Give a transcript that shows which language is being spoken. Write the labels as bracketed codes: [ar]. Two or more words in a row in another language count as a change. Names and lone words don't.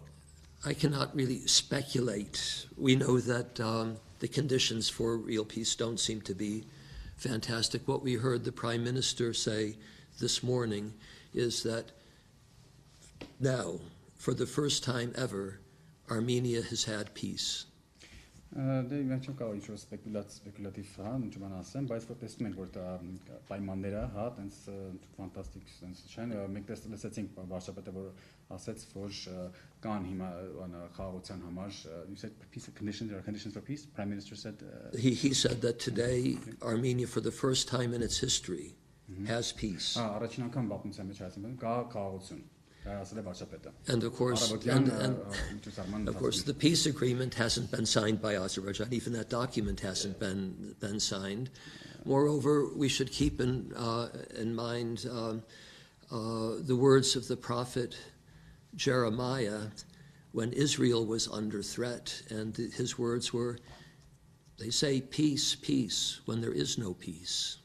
[en] I cannot really speculate. We know that the conditions for real peace don't seem to be fantastic. What we heard the Prime Minister say this morning is that now, for the first time ever, Armenia has had peace. [hy] Դե մենք չեմ կարող ինչ-որ սպեկուլատիվ հա ինչ բան ասեմ, բայց որ տեսնում ենք որ դա պայմանները հա տենց ֆանտաստիկ տենց չեն մենք լսեցինք վարչապետը որ ասաց որ կան հիմա խաղաղության համար [en] you said peace conditions or conditions for peace prime minister said He said that today Armenia for the first time in its history has peace. [hy] առաջին անգամ բապնության մեջ ասեմ կա խաղաղություն. [en] And of course, of course, the peace agreement hasn't been signed by Azerbaijan. Even that document hasn't been signed. Moreover, we should keep in mind the words of the prophet Jeremiah when Israel was under threat, and his words were, they say, peace, peace, when there is no peace.